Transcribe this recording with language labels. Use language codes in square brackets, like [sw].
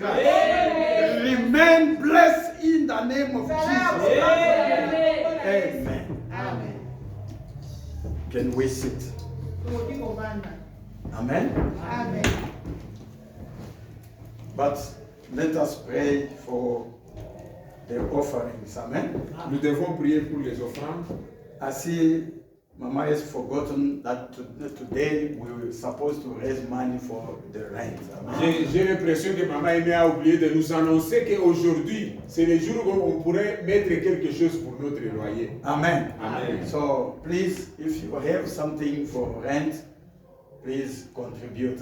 [en] Remain blessed in the name of Jesus Christ. Amen. Amen. Can we sit? Amen. Amen. But let us pray for the offerings. Amen. [fr] Nous devons prier pour les offrandes. [en] I see Mama has forgotten that today we were supposed to raise money for the rent. Amen. [fr] J'ai l'impression que Maman Aimée a oublié de nous annoncer qu'aujourd'hui, c'est le jour où on pourrait mettre quelque chose pour notre loyer. Amen. Amen. [en] So please, if you have something for rent, please contribute.